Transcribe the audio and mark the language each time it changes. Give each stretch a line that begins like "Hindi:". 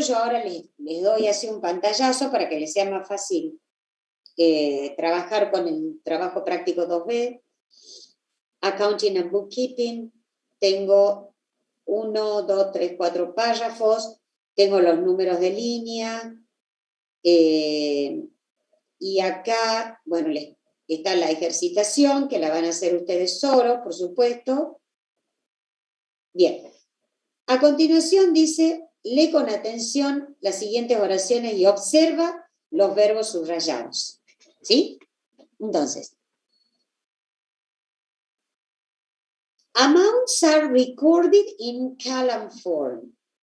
Spanish: Yo ahora les doy así un pantallazo para que les sea más fácil trabajar con el trabajo práctico 2B.
English: Accounting and Bookkeeping.
Spanish: Tengo 1, 2, 3, 4 párrafos. Tengo los números de línea. Y acá, bueno, está la ejercitación, que la van a hacer ustedes solos, por supuesto. Bien. A continuación dice, lee con atención las siguientes oraciones y observa los verbos subrayados. ¿Sí? Entonces,
English: amounts are recorded in column form.